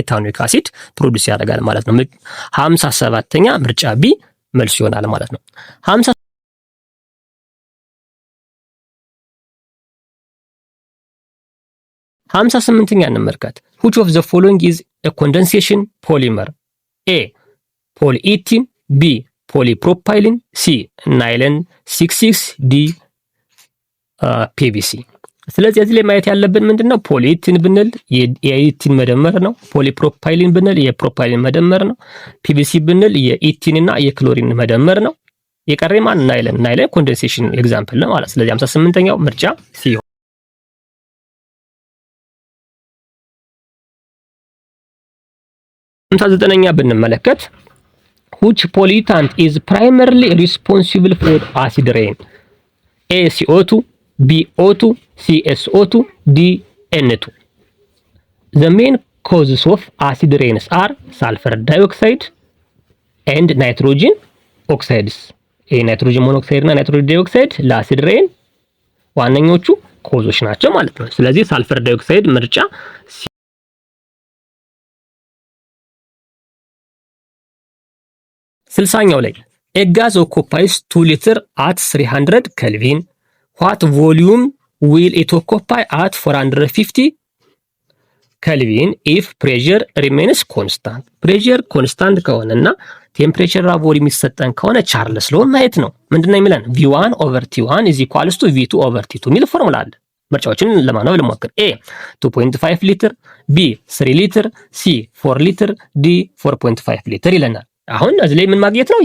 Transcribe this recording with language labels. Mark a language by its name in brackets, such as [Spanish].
[Amharic] ኢታኖይክ አሲድ ፕሮዲዩስ ያደርጋል ማለት ነው። 57ኛ ምርጫ ቢ መልስ ይሆናል ማለት ነው። 58ኛ እንመልከት። [English] which of the following is a condensation polymer? [Amharic] A polyethylene, B polypropylene, C nylon 66, D PVC። ስለዚህ እዚህ ላይ ማየት ያለብን ምንድነው? ፖሊኢቲን ብንል የኢቲን መደመር ነው። ፖሊፕሮፓይሊን ብንል የፕሮፓይሊን መደመር ነው። ፒቪሲ ብንል የኢቲን እና የክሎሪን መደመር ነው። የቀረ ማን? ናይለን። ናይለን ኮንደንሴሽን ኤግዛምፕል ነው ማለት። ስለዚህ 58ኛው ምርጫ ሲ። 59ኛ ብንመለከት [English] which pollutant is primarily responsible for acid rain? A CO2, B O2, C SO2, D N2. The main causes of acid rains are sulfur dioxide and nitrogen oxides. [Amharic] ናይትሮጅን ሞኖክሳይድ እና ናይትሮጅን ዳይኦክሳይድ ለአሲድ ሬን ዋነኞቹ ኮዞች ናቸው ማለት ነው። ስለዚህ ሳልፈር ዳይኦክሳይድ ምርጫ 60ኛው ላይ [English] a gas occupies 2 liter at 300 Kelvin. What volume will it occupy at 450 Kelvin if pressure remains constant? [Amharic] pressure constant ከሆነና ቴምፕሬቸር ቮሊዩም የሚሰጠን ከሆነ ቻርልስ ሎው ማየት ነው። ምንድነው የሚለን? [English] v1 over t1 is equals to v2 over t2 [Amharic] የሚል ፎርሙላ አለ። ምርጫዎችን ለማንበብ ልሞክር። a 2.5 ሊትር፣ b 3 ሊትር፣ c 4 ሊትር፣ d 4.5 ሊትር ይለናል። አሁን እዚህ ላይ ምን ማግኘት ነው?